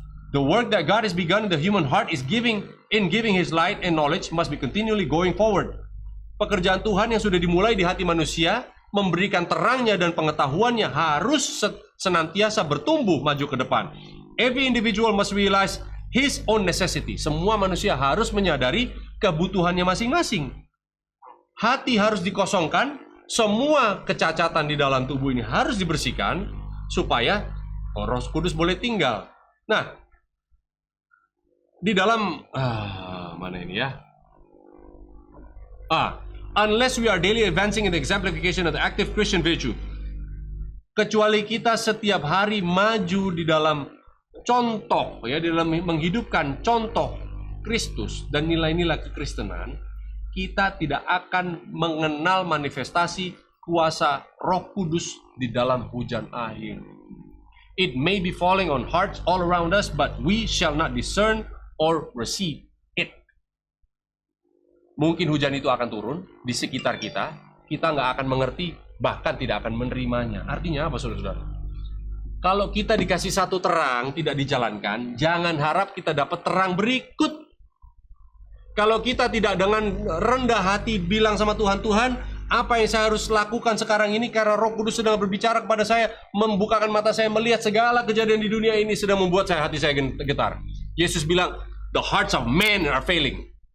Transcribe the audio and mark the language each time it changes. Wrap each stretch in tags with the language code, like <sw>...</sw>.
<en>The work that God has begun in the human heart is giving His light and knowledge must be continually going forward.</en> <id>Pekerjaan Tuhan yang sudah dimulai di hati manusia, memberikan terangnya dan pengetahuannya harus senantiasa bertumbuh maju ke depan.</id> <en>Every individual must realize his own necessity.</en> <id>Semua manusia harus menyadari kebutuhannya masing-masing. Hati harus dikosongkan, semua kecacatan di dalam tubuh ini harus dibersihkan supaya Roh Kudus boleh tinggal. Nah, di dalam mana ini ya?</id> <en>Unless we are daily advancing in the exemplification of the active Christian virtue.</en> <id>Kecuali kita setiap hari maju di dalam contoh, ya, di dalam menghidupkan contoh Kristus dan nilai-nilai kekristenan, kita tidak akan mengenal manifestasi kuasa Roh Kudus di dalam hujan akhir.</id> <en>It may be falling on hearts all around us, but we shall not discern or receive it.</en> <id>Mungkin hujan itu akan turun di sekitar kita nggak akan mengerti, bahkan tidak akan menerimanya. Artinya apa, saudara-saudara? Kalau kita dikasih satu terang tidak dijalankan, jangan harap kita dapat terang berikut. Kalau kita tidak dengan rendah hati bilang sama Tuhan, Tuhan, apa yang saya harus lakukan sekarang ini karena Roh Kudus sedang berbicara kepada saya, membukakan mata saya melihat segala kejadian di dunia ini sedang membuat hati saya getar. Yesus bilang,</id> <en>the hearts of men are failing.</en>